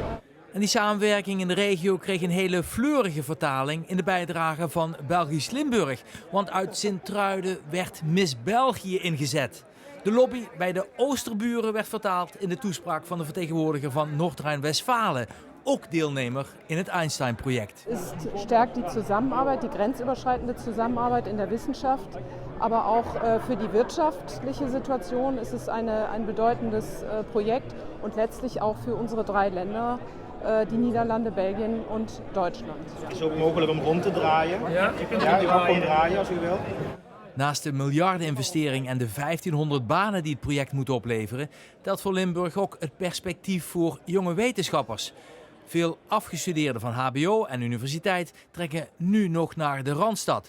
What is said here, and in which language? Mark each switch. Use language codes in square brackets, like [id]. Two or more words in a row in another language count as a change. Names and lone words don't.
[nl] En die samenwerking in de regio kreeg een hele fleurige vertaling in de bijdrage van Belgisch Limburg. Want uit Sint-Truiden werd Miss België ingezet. De lobby bij de Oosterburen werd vertaald in de toespraak van de vertegenwoordiger van Noord-Rijn-Westfalen. Ook deelnemer in het Einstein-project. [de] Es stärkt die Zusammenarbeit, die grenzüberschreitende Zusammenarbeit in der Wissenschaft, aber auch für die wirtschaftliche Situation ist es ein bedeutendes Projekt und letztlich auch für unsere 3 Länder, die Niederlande, Belgien und Deutschland. [nl] Het is ook mogelijk om rond te draaien. Ja, je kunt er ook ronddraaien als u wilt. Naast de miljardeninvestering en de 1500 banen die het project moet opleveren, telt voor Limburg ook het perspectief voor jonge wetenschappers. Veel afgestudeerden van HBO en universiteit trekken nu nog naar de Randstad.